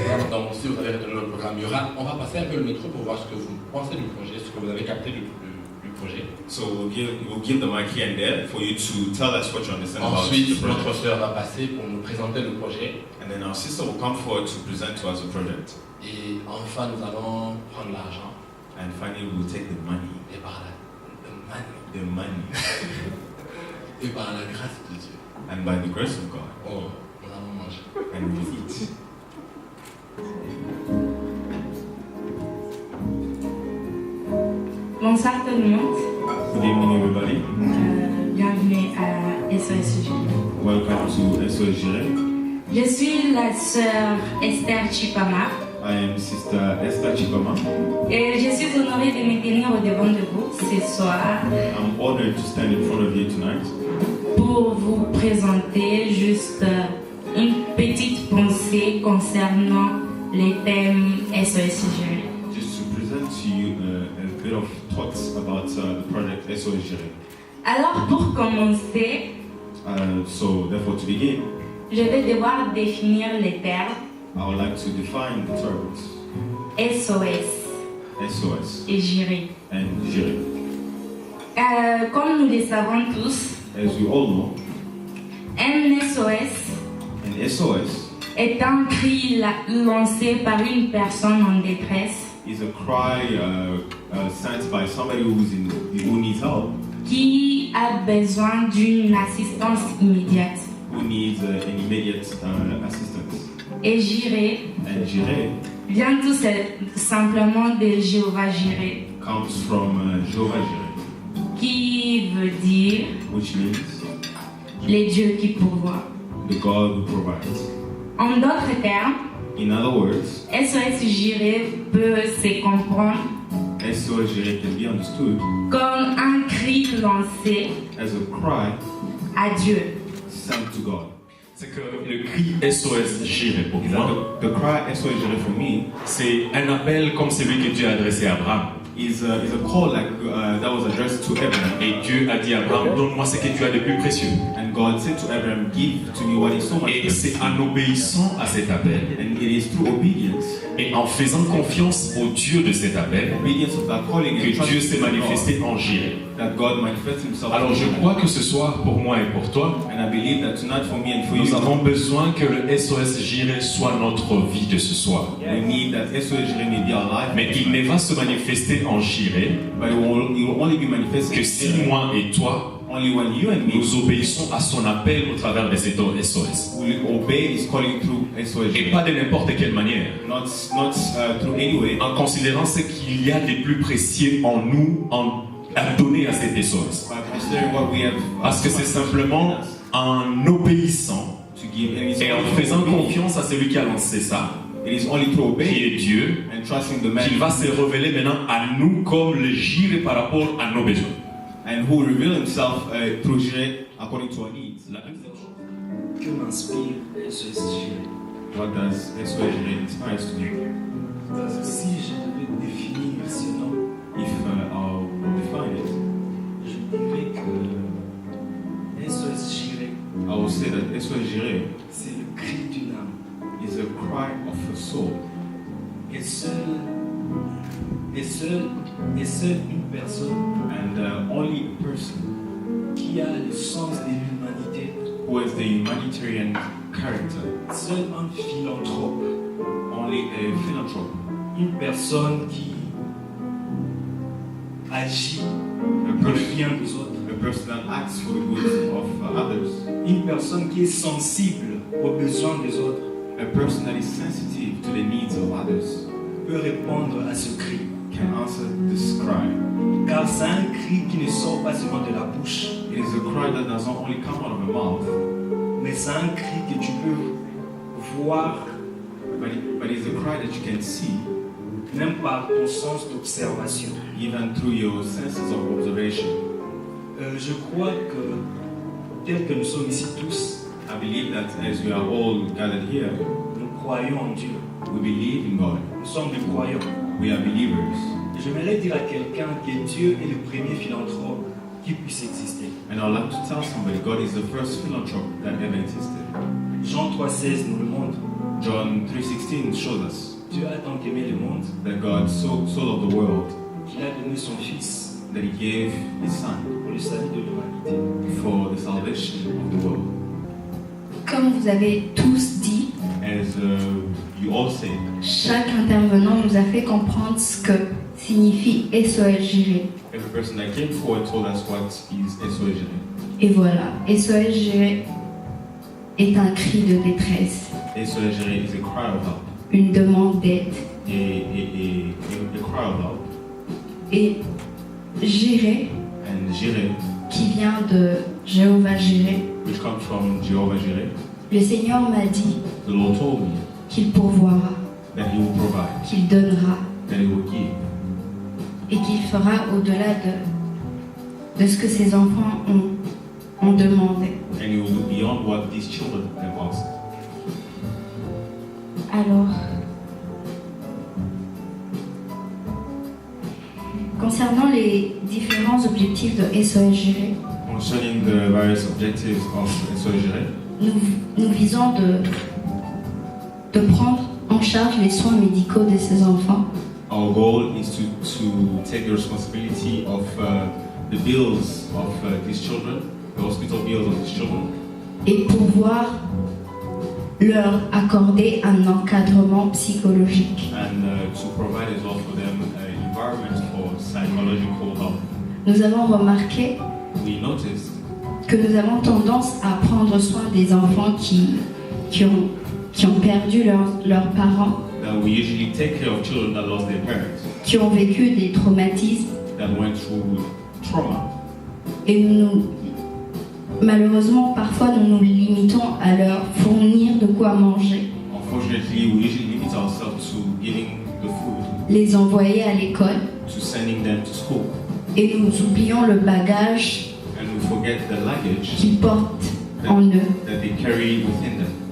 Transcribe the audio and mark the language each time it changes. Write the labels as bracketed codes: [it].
[fr] Donc, si vous avez retenu le programme, on va passer un peu le micro pour pour voir ce que vous pensez du projet, ce que vous avez capté du projet. [en] So we'll give the mic here and there for you to tell us what you understand about the [fr] Ensuite, [en] project. [fr] notre sœur va passer pour nous présenter le projet. [en] And then our sister will come forward to present to us the project. [fr] Et enfin, nous allons prendre l'argent [en] And finally we'll take the money. [fr] et par la [en] The money. [fr] et par la grâce de Dieu. [en] And by the grace of God. [fr] Oh, nous allons manger. [en] And we'll eat. [fr] Bonsoir tout le monde. [en] Good evening everybody. [fr] Bienvenue à SOS. [en] Welcome to SOS Jireh. [fr] Je suis la sœur Esther Chipama [en] I am Sister Esther Chipama. [fr] et je suis honorée de me tenir au devant de vous ce soir [en] I'm honored to stand in front of you tonight [fr] pour vous présenter juste une petite pensée concernant les thèmes SOS. [en] just to present to you a bit of thoughts about the project SOS Jireh. [fr] Alors pour commencer, [en] So therefore to begin, [fr] je vais devoir définir les termes [en] I would like to define the terms [fr] SOS [en] SOS [fr] et Jireh. [en] and Jireh. [fr] Comme nous le savons tous, [en] As we all know, [fr] un SOS [en] an SOS [fr] est un cri lancé par une personne en détresse [en] is a cry sent by somebody who needs help, [fr] qui a besoin d'une assistance immédiate. [en] who needs an immediate assistance. [fr] Et Jireh [en] And Jireh [fr] vient tout simplement de Jéhovah Jireh, [en] comes from Jehovah Jireh, [fr] qui veut dire [en] which means [fr] les dieux qui pourvoient. [en] the God who provides. [fr] En d'autres termes, [en] In other words, [fr] SOS Jireh peut se comprendre [en] SOS Jireh can be understood [fr] comme un cri lancé [en] as a cry [fr] à Dieu. [en] sent to God. [fr] C'est que le cri SOS Jireh pour moi, [en] The cry SOS Jireh for me [fr] c'est un appel comme celui que Dieu a adressé à Abraham. [en] is a call like that was addressed to Abraham. [fr] Et Dieu a dit à Abraham, donne-moi ce que tu as de plus précieux. [en] And God said to Abraham, give to me what is so much [fr] Et [en] precious. [fr] c'est en obéissant à cet appel [en] And it is through obedience, [fr] et en faisant confiance au Dieu de cet appel [en] obedience of that calling and [fr] que Dieu [en] trust [fr] s'est [en] in God, [fr] manifesté en Jireh. [en] that God manifests himself. [fr] Alors je crois que ce soir, pour moi et pour toi, [en] And I believe that tonight for me and for [fr] nous [en] you, [fr] avons besoin que le SOS Jireh soit notre vie de ce soir. [en] we need that SOS Jireh may be our life. [fr] Mais il ne va se manifester en Jireh [en] But it will only be manifested [fr] que si moi et toi, [en] only when you and me [fr] nous obéissons à son appel au travers de cet SOS. [en] will obey his calling through SOS [fr] Et [en] Jireh. [fr] pas de n'importe quelle manière. [en] Not through any way, [fr] En considérant ce qu'il y a de plus précieux en nous à donner à cet SOS. [en] but considering what we have. [fr] Parce que c'est simplement en obéissant [en] to give, and it's [fr] et en [en] only [fr] faisant [en] through obedience. [fr] confiance à celui qui a lancé ça, [en] It is only through [fr] qui [en] obeying [fr] est Dieu, [en] and trusting the man [fr] qu'il va se révéler maintenant à nous comme le Jireh par rapport à nos besoins. [en] and who will reveal himself through Jireh according to our needs. [fr] Que m'inspire SOS Jireh? [en] What does SOS Jireh inspire us to do? [fr] Si je devais définir ce nom, [en] If I'll define it, [fr] je dirais que SOS Jireh, [en] I will say that SOS Jireh [fr] c'est le cri d'une âme. [en] is a cry of a soul. [fr] Et seule une personne [en] And only a person [fr] qui a le sens de l'humanité, [en] who has the humanitarian character, [fr] seul un philanthrope, [en] only a philanthrope, [fr] une personne qui agit [en] a [fr] pour le [en] person, [fr] bien des autres, [en] a person that acts for the good of others, [fr] une personne qui est sensible aux besoins des autres, [en] a person that is sensitive to the needs of others, [fr] peut répondre à ce cri. [en] can answer this cry. [fr] Car c'est un cri qui ne sort pas seulement de la bouche, [en] It is a cry that does not only come out of the mouth, [fr] mais c'est un cri que tu peux voir [en] but it's a cry that you can see [fr] même par ton sens d'observation. [en] even through your senses of observation. [fr] Je crois que, tel que nous sommes ici tous, [en] I believe that as we are all gathered here, [fr] nous croyons en Dieu. [en] we believe in God. [fr] Nous sommes des croyants. [en] We are believers. [fr] Et j'aimerais dire à quelqu'un que Dieu est le premier philanthrope qui puisse exister. [en] And I'd like to tell somebody, God is the first philanthrope that ever existed. [fr] Jean 3,16 nous le montre. [en] John 3:16 shows us [fr] Dieu a tant aimé le monde [en] that God so loved the world [fr] qu'il a donné son Fils [en] that He gave His Son [fr] pour le salut de l'humanité. [en] for the salvation of the world. [fr] Comme vous avez tous dit, [en] As you all say, [fr] chaque intervenant nous a fait comprendre ce que signifie SOS Géré. [en] every person that came forward told us what is SOS. [fr] Et voilà, SOS Géré est un cri de détresse, [en] SOS is a cry of help, [fr] une demande d'aide. [en] a cry of help. [fr] Et Géré, [en] And Jireh, [fr] qui vient de Jéhovah Géré, [en] which comes from Jehovah Jireh, [fr] le Seigneur m'a dit [en] the Lord told me [fr] qu'il pourvoira, [en] that He will provide, [fr] qu'il donnera [en] that He will give, [fr] et qu'il fera au-delà de ce que ses enfants ont demandé. [en] and He will do beyond what these children have asked. [fr] Alors, concernant les différents objectifs de SOS Géré, [en] Concerning the various objectives of SOS Jireh, [fr] nous visons de prendre en charge les soins médicaux de ces enfants, [en] our goal is to take the responsibility of the bills of these children, the hospital bills of these children, [fr] et pouvoir leur accorder un encadrement psychologique. [en] and to provide as well for them an environment for psychological help. [fr] Nous avons remarqué [en] We noticed [fr] que nous avons tendance à prendre soin des enfants qui ont perdu leurs parents, [en] that we usually take care of children that lost their parents, [fr] qui ont vécu des traumatismes, [en] that went through trauma. [fr] et malheureusement parfois nous nous limitons à leur fournir de quoi manger, [en] Unfortunately, we usually limit ourselves to giving the food, [fr] les envoyer à l'école, [en] to sending them to school, [fr] et nous oublions le bagage [en] and we forget the luggage [fr] qu'ils portent en eux. [en] that they carry within them.